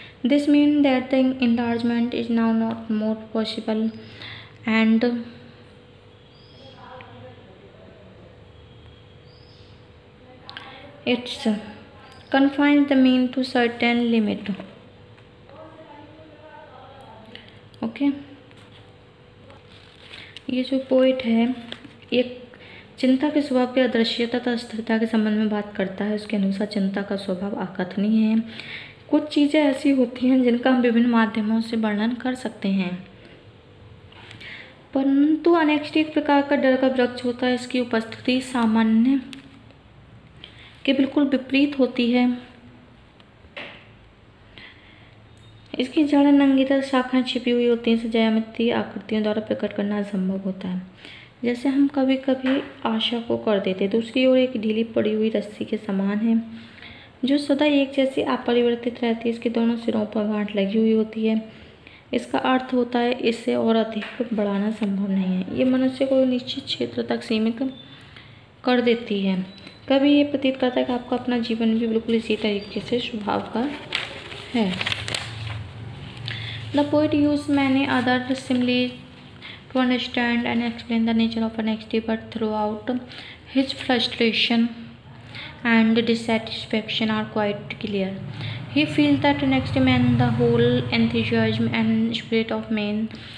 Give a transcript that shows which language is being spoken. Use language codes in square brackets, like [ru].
[en] This means that the enlargement is now not more possible, and it confines the mean to certain limit. [hi] Okay, ये जो poet है एक चिंता के स्वभाव की अदृश्यता तथा स्थिरता के संबंध में बात करता है। उसके अनुसार चिंता का स्वभाव अकथनीय है। कुछ चीज़ें ऐसी होती हैं जिनका हम विभिन्न माध्यमों से वर्णन कर सकते हैं, परंतु अनेक्स्टी एक प्रकार का डर का वृक्ष होता है। इसकी उपस्थिति सामान्य के बिल्कुल विपरीत होती है। इसकी जड़ नंगी तथा शाखाएं छिपी हुई होती हैं। इसे ज्यामितीय आकृतियों द्वारा प्रकट करना असंभव होता है। जैसे हम कभी कभी आशा को कर देते, दूसरी ओर एक ढीली पड़ी हुई रस्सी के समान है जो सदा एक जैसी अपरिवर्तित रहती है। इसके दोनों सिरों पर गांठ लगी हुई होती है। इसका अर्थ होता है इसे और अधिक बढ़ाना संभव नहीं है। ये मनुष्य को निश्चित क्षेत्र तक सीमित कर देती है। कभी ये प्रतीत करता है कि आपका अपना जीवन भी बिल्कुल इसी तरीके से स्वभाव का है। [en] The poet use many other simile to understand and explain the nature of anxiety, but throughout his frustration and dissatisfaction are quite clear. He feels that anxiety means the whole enthusiasm and spirit of man.